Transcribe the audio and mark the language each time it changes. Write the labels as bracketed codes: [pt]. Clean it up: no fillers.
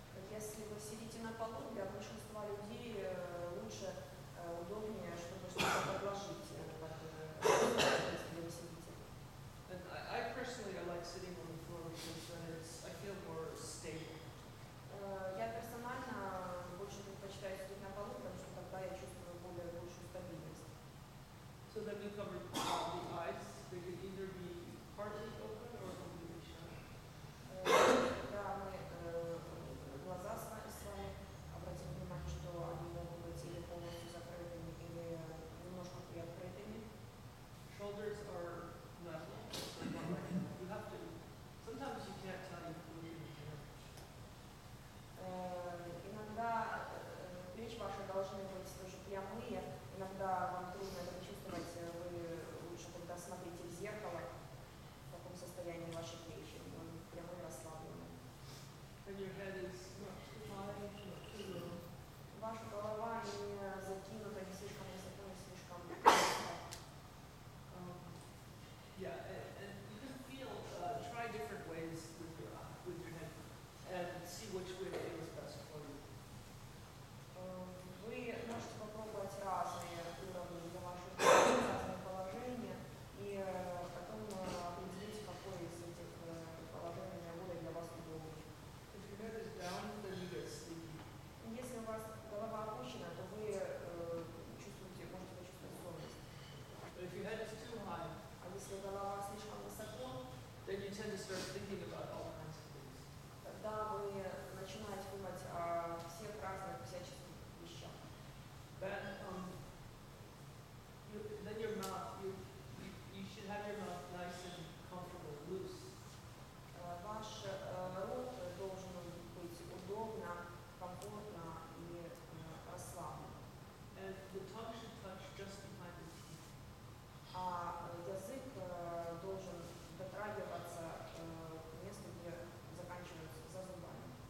[ru] Если вы сидите на полу, для большинства людей лучше, удобнее, чтобы что-то подложить под место, где вы сидите. [en] And I personally, I like sitting on the floor because then I feel more stable. [ru] Я персонально больше предпочитаю сидеть на полу, потому что тогда я чувствую большую стабильность. [en] So then we cover the eyes. They can either be partly open or completely shut. [ru] Когда мы глаза с вами обратим внимание, что они могут быть или полностью закрытыми, или немножко приоткрытыми. [en] Shoulders are level, so not like that. You have to. Sometimes you can't tell you who you're looking at. [ru] Иногда плечи ваши должны быть тоже прямые, иногда вам трудно это почувствовать, вы лучше тогда смотрите в зеркало, в каком состоянии ваши плечи, прямые, расслабленные. [en] And your head is not too high, not too low. [ru] Ваша голова не закинута не слишком высоко, не слишком низко. [en] Yeah, and you can feel, try different ways with your head and see which way feels best for you. [ru] Вы можете попробовать разные уровни для ваших головы, разные положения, и потом определить, какое из этих положений наиболее для вас удобнее. [en] If your head is down, then you get sleepy. [ru] Если у вас голова опущена, то вы можете почувствовать сонность. [en] But if your head is too high, [ru] А если голова слишком высоко, [en] then you tend to start thinking about all kinds of things. [ru] тогда вы начинаете думать о всех разных всяческих вещах. [en] Then, then your mouth, you should have your mouth nice and comfortable, loose. [ru] Ваш рот должен быть удобно, комфортно и расслаблен. [en] And the tongue should touch just behind the teeth. [ru] А язык должен дотрагиваться к месту, где заканчиваются за зубами,